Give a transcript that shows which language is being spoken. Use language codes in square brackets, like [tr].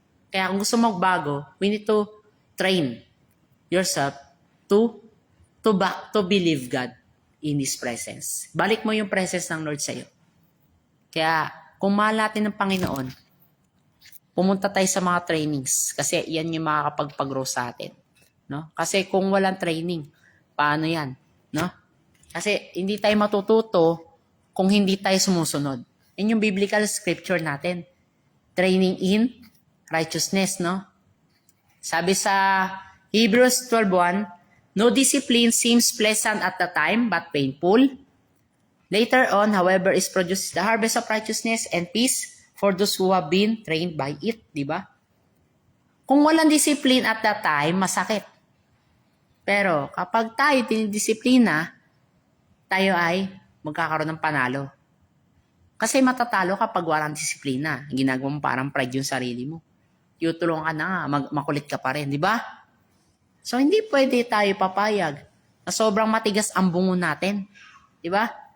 [tl] Kaya kung gusto magbago, [en] we need to train yourself to believe God in His presence. [tl] Balik mo yung presence ng Lord sa'yo. Kaya kung mahal natin ng Panginoon, pumunta tayo sa mga trainings kasi yan yung makakapagpag-grow sa atin. No? Kasi kung walang training, paano yan? No? Kasi hindi tayo matututo kung hindi tayo sumusunod. Yan yung biblical scripture natin. [en] Training in righteousness, no? [tl] Sabi sa [en] Hebrews 12:1, no discipline seems pleasant at the time but painful. Later on, however, is produced the harvest of righteousness and peace for those who have been trained by it, [tl] di ba? Kung walang discipline [en] at that time, [tl] masakit. Pero kapag tayo dinidisiplina, tayo ay magkakaroon ng panalo. Kasi matatalo kapag walang disiplina. Ginagawa mo parang pride yung sarili mo. Tutulungan ka na nga, makulit ka pa rin, di ba? So, hindi pwede tayo papayag na sobrang matigas ang bungo natin. Di ba?